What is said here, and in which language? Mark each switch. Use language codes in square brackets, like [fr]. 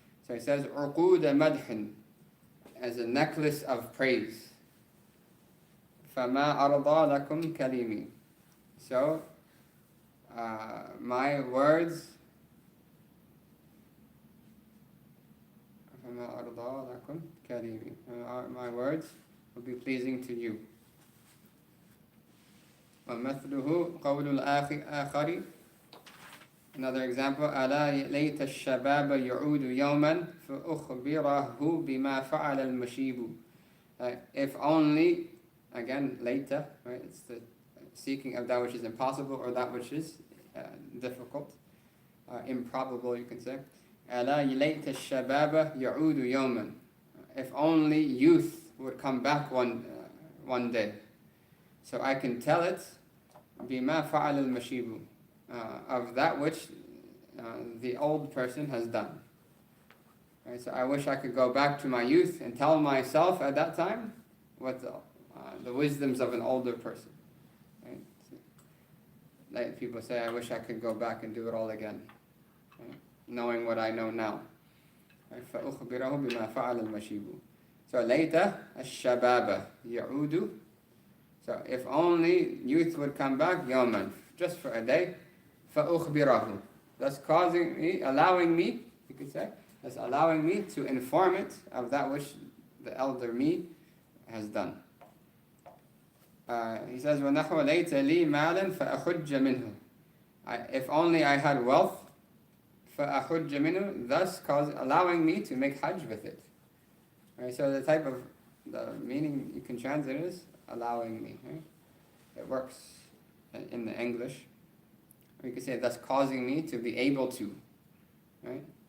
[en] So he says, [ar] عقود مدح, [en] as a necklace of praise. [ar] فما أرضى لكم كلمي. [en] So, my words, [ar] فما أرضى لكم كلمي. [en] My words will be pleasing to you. [ar] ومثله قول الآخر. [en] Another example, [ar] ألا ليت الشباب يعود يوما فأخبره بما فعل المشيب. [en] If only, again, later, right? It's the seeking of that which is impossible or that which is difficult, improbable, you can say. [ar] ألا ليت الشباب يعود يوما. [en] If only youth would come back one day, so I can tell it [ar] بما فعل المشيب, [en] of that which the old person has done. Right, so I wish I could go back to my youth and tell myself at that time what the wisdoms of an older person. Right? So, like people say, I wish I could go back and do it all again, right? Knowing what I know now. Right? [ar] فأخبره بما فعل المشيب. [en] So later, [ar] الشباب يعود. [en] So if only youth would come back, يوما, just for a day, فأخبره. That's causing me, allowing me, you could say, that's allowing me to inform it of that which the elder me has done. He says, [ar] وَنَحْوَ لَيْتَ لِي مَالًا فَأَخُجَّ مِنْهُ. [en] If only I had wealth, [ar] فَأَخُجَّ مِنْهُ, [en] thus allowing me to make hajj with it. Right, so the meaning you can translate is allowing me. Right? It works in the English. Or you could say that's causing me to be able to, right?